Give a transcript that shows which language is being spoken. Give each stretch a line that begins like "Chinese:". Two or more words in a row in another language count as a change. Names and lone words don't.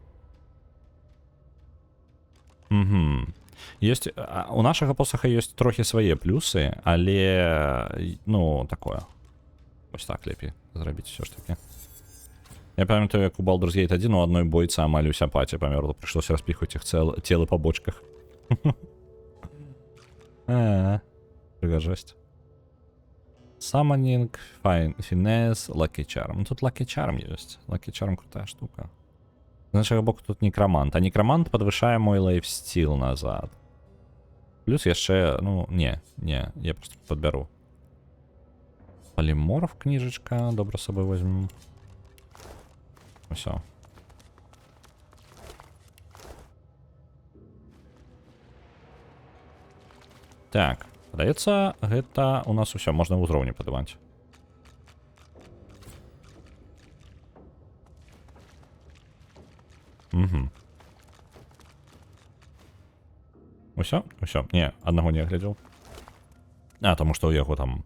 Belarusian: Есть, у нашага посаха ёсць трохі свае плюсы, але, ну, такое. Вось так лепей зрабіць усё ж таки. Я памятаю, як у Baldur's Gate 1 у адной бойцы амаль уся паці памерла, прыйшлося распіхваць іх целы па бочках. Прыгажосць.
English: Summoning, Finesse, Lucky Charm.
Belarusian: Тут Lucky Charm ёсць. Lucky Charm крутая штука. З нашага боку тут некромант. А некромант падвышае мой лайфстіл назад. Плюс яшчэ, ну, не, я просто падбяру.
Russian: Полиморф книжечка, добро с собой возьмем. Все.
Belarusian: Так, падаецца, гэта у нас усё, можна ўзроўні падымаць. Усё? Усё. Не, аднаго не глядзеў. Таму што ў яго там...